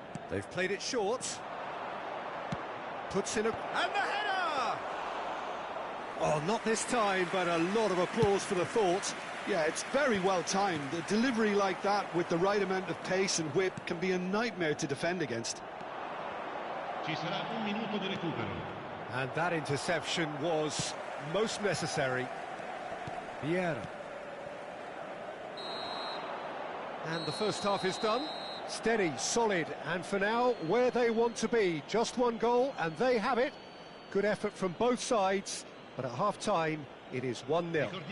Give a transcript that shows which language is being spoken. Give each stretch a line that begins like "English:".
English: They've played it short. Puts in a... and the header! Oh, not this time, but a lot of applause for the thought. Yeah, it's very well timed. A delivery like that with the right amount of pace and whip can be a nightmare to defend against.
Italian: Ci sarà un minuto di recupero.
English: And that interception was most necessary. Vieira. And the first half is done. Steady, solid, and for now, where they want to be. Just one goal, and they have it. Good effort from both sides, but at half-time, it is 1-0.